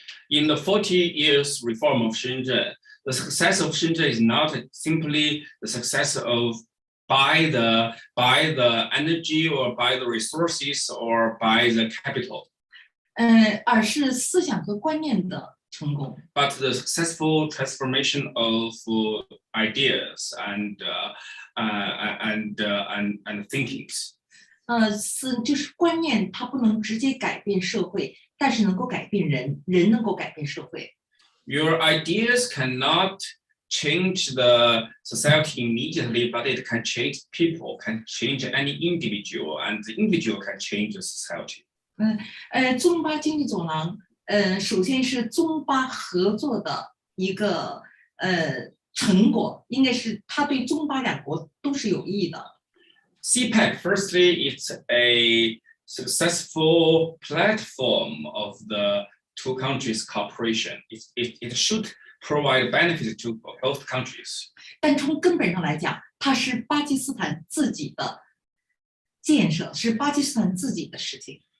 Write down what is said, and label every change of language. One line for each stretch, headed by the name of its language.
English: In the 40 years reform of Shenzhen, the success of Shenzhen is not simply the success of by the energy or by the resources or by the capital.
Chinese: 而是思想和观念的成功。
English: But the successful transformation of ideas and thinkings.
Chinese: 就是观念，它不能直接改变社会，但是能够改变人，人能够改变社会。
English: Your ideas cannot change the society immediately, but it can change people, can change any individual, and the individual can change the society.
Chinese: 中巴经济走廊，首先是中巴合作的一个成果，应该是它对中巴两国都是有益的。
English: CPEC, firstly, it's a successful platform of the 2 countries' cooperation. It should provide benefits to both countries.
Chinese: 但从根本上来讲，它是巴基斯坦自己的建设，是巴基斯坦自己的事情。